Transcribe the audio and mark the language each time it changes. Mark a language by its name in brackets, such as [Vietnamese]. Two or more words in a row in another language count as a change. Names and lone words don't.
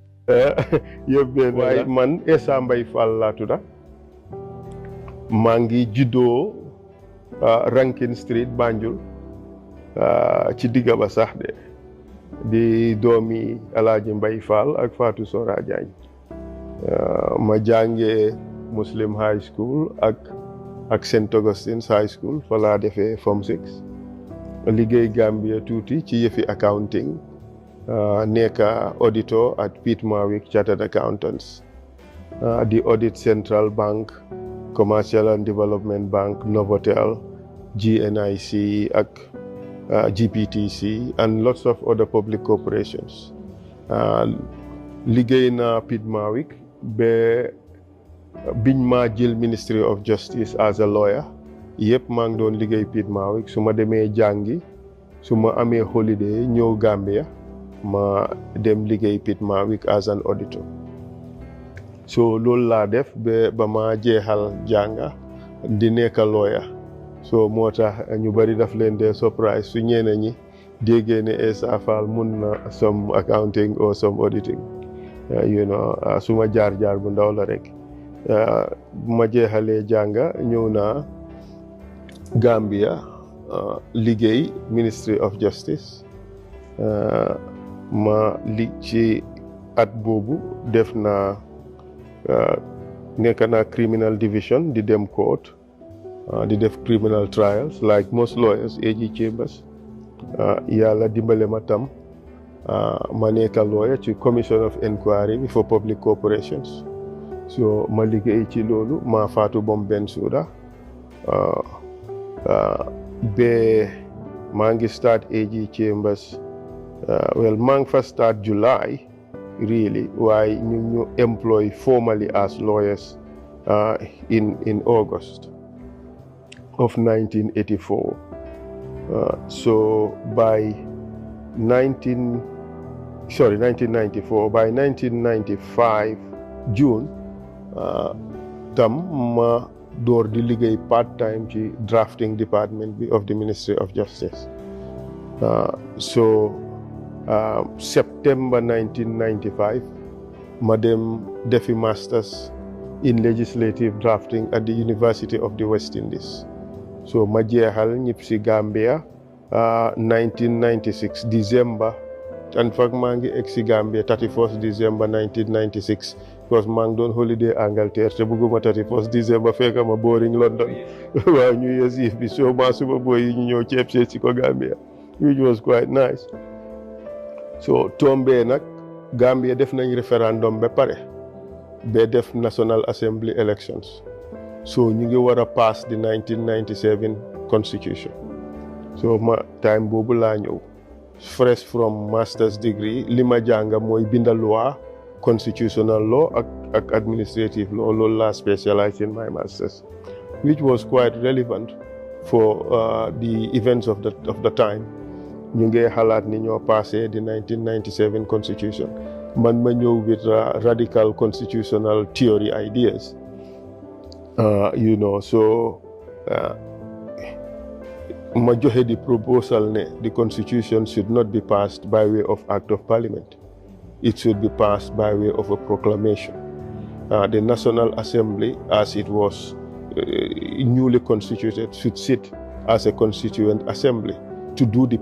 [Wolof] yëpp benn waaye man Essa Mbaye Faal laa tudda maa ngi juddoo Rankin Street Banjul ci digga ba sax de di doomi Alaaji Mbaye Faal ak Fatou Sora Diagne ma jàngee Muslim High School ak St Augustine's High School fa laa defee Form 6 liggéey Gambia tuuti ci yëfi accounting nekk auditor at Pitt Mawick Chartered Accountants di audit Central Bank Commercial and Development Bank Novotel GNIC ak GPTC [English] and lots of other public corporations [Wolof] liggéey na Pitt Mawick ba biñ ma jël Ministry of Justice [English] as a lawyer [Wolof] yëpp maa ngi doon liggéey Pitt Mawick su ma demee jàngi su ma amee holiday ñëw Gambia ma dem liggéey Pitt Mawick [English] as an auditor [Wolof] so loolu laa def ba ma jeexal jànga di nekk lawyer so moo tax ñu bari daf leen de surprise su ñeneen ñi déggee ne Essa Faal mun na [English] some accounting or some auditing [Wolof] su ma jaar bu ndaw la rek bu ma jeexalee jànga ñëw naa Gambia liggéey Ministry of Justice ma ci at boobu def naa nekk naa [English] criminal division [Wolof] di dem court di def [English] criminal trials like most lawyers [Wolof] AG Chambers yàlla dimbale ma tam ma nekk lawyer ci [English] commission of inquiry for public corporations [Wolof] so ma liggéey ci loolu ma Fatou Bom Bensouda ba maa ngi start AG Chambers maa ngi fa start July really waaye ñu [English] employ formally as lawyers in August of 1984 so by 1994 by 1995 June [Wolof] tam ma door di liggéey [English] part time [Wolof] ci [English] drafting department [Wolof] bi [English] of the Ministry of Justice [Wolof] September 1995 ma dem defi [English] masters in legislative drafting at the University of the West Indies [Wolof] so ma jeexal ñib si Gambia 1996 December [French] en fact [Wolof] maa ngi egg si Gambia 31st December 1996 because maa ngi doon holiday Angleterre te bëgguma 31st December fekk ma boring London waaw New Year's Eve bi so maa suma boy yi ñu ñëw ceeb seet si ko Gambia [English] which was quite nice [Wolof] so tombé nag Gambia def nañ référendum ba pare ba def [English] National Assembly elections [Wolof] so ñu ngi war a [English] pass the 1997 constitution [Wolof] so ma time boobu laa ñëw [English] fresh from master's degree [Wolof] li ma jàng mooy binda loi [English] constitutional law ak administrative law [Wolof] loolu laa [English] specialize in my masters which was quite relevant for the events of the time [Wolof] ñu ngi xalaat ni ñoo passé [English] the 1997 constitution [Wolof] man ma ñëw [English] with radical constitutional theory ideas [Wolof] ma joxe di proposal ne [English] the constitution should not be passed by way of act of parliament it should be passed by way of a proclamation the National Assembly as it was newly constituted should sit as a constituent assembly to do the